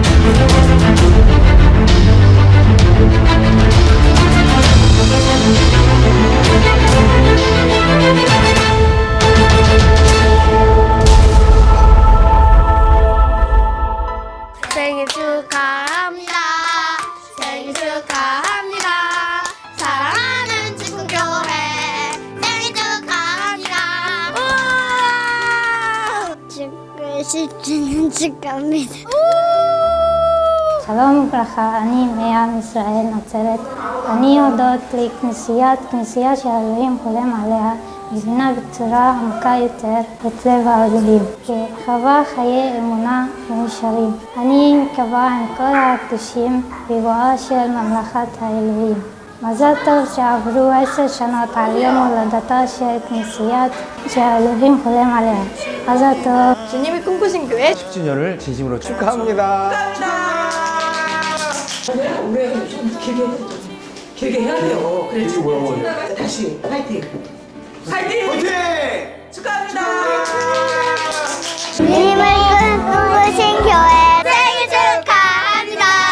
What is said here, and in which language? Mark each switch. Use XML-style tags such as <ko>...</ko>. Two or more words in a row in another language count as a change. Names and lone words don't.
<ko>생일 축하합니다. 생일 축하합니다. 사랑하는 친구교회 생일 축하합니다. 축구 10주년 축하합니다.</ko> <he>שלום וברכה, אני מעם ישראל נצרת. אני הודות לכנסייה שהאלוהים חולם עליה, מבינה בצורה עמוקה יותר את לב האלוהים, שחווה חיי אמונה מאושרים. אני מקווה עם כל הקדושים בבואה של ממלכת האלוהים. מזל טוב שעברו 10 שנות על יום הולדתה של כנסיית שהאלוהים חולם עליה. מזל טוב.</he> <ko>주님이 꿈꾸신 교회 10주년을 진심으로 축하합니다. 올해 좀 길게 해야 돼요. 그래, 다시 파이팅. 파이팅! 축하합니다. 주님을 꿈꾸신 교회 생일 축하합니다.</ko>